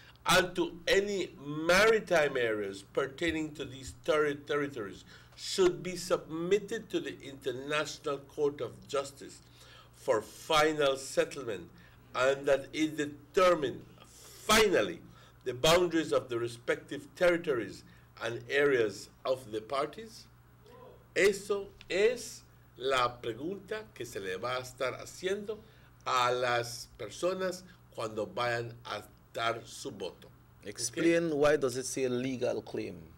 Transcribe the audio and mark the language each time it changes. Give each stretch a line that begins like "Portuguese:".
English: and to any maritime areas pertaining to these territories should be submitted to the International Court of Justice for final settlement, and that it determine finally the boundaries of the respective territories and areas of the parties?
Spanish: Eso es la pregunta que se le va a estar haciendo a las personas cuando vayan a dar su voto.
English: Explain why does it say legal claim?